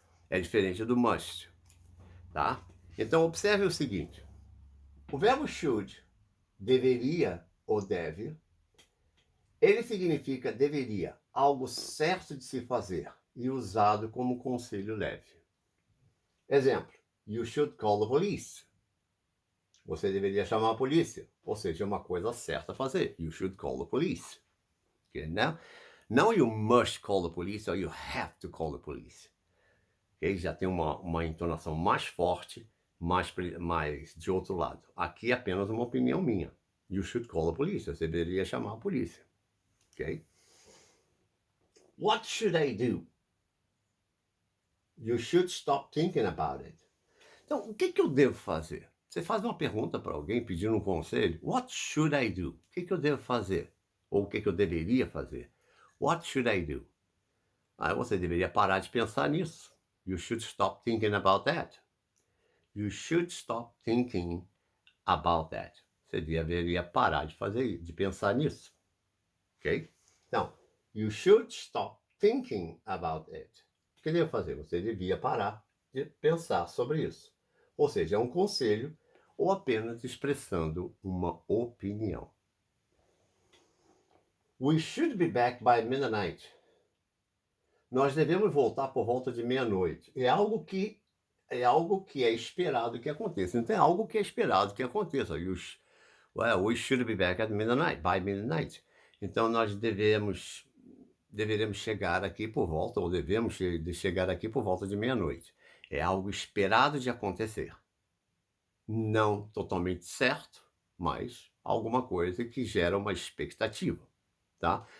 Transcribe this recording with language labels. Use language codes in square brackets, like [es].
[pt] É diferente do must, tá? Então, observe o seguinte: o verbo should, deveria ou deve, ele significa deveria, algo certo de se fazer e usado como conselho leve. Exemplo: [en] you should call the police. [pt] Você deveria chamar a polícia. Ou seja, é uma coisa certa a fazer. [en] You should call the police. Okay? Não you must call the police or you have to call the police. Okay? [pt] Já tem uma entonação mais forte, mais de outro lado. Aqui é apenas uma opinião minha. [en] You should call the police. [pt] Você deveria chamar a polícia. [en] Okay? What should I do? You should stop thinking about it. [pt] Então, o que eu devo fazer? Você faz uma pergunta para alguém pedindo um conselho. [en] What should I do? [pt] O que eu devo fazer? Ou o que eu deveria fazer? What should I do? Aí você deveria parar de pensar nisso. [en] You should stop thinking about that. You should stop thinking about that. [pt] Você deveria parar de pensar nisso. [en] Ok? Então, you should stop thinking about it. [pt] O que deve fazer? Você devia parar de pensar sobre isso. Ou seja, é um conselho ou apenas expressando uma opinião. [en] We should be back by midnight. [pt] Nós devemos voltar por volta de meia-noite. É algo que é esperado que aconteça. Então é algo que é esperado que aconteça. [en] We should be back at midnight, by midnight. [pt] Então nós deveremos chegar aqui por volta, ou devemos chegar aqui por volta de meia-noite. É algo esperado de acontecer. Não totalmente certo, mas alguma coisa que gera uma expectativa, tá?